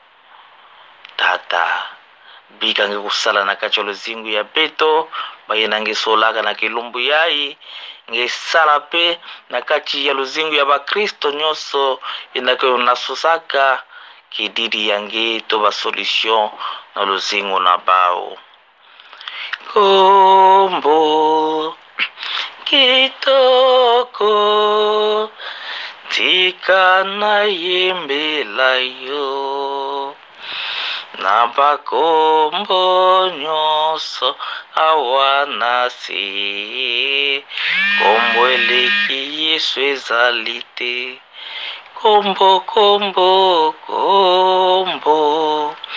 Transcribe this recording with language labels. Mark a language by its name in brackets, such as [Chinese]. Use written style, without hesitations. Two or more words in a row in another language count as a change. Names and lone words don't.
[Kituba (Democratic Republic of Congo)] tata bika nge kusala na kati ya luzingu ya beto baina nge solaka na kilumbu yai nge sala pe na kati ya luzingu ya bakristo nyonso inake unasusaka kididi yange to ba solution na luzingu na bao kombo [Lingala] kitoko tika na yembela yo na bakombo nyonso awanasi kombo eleki Yesu ezali te kombo kombo kombo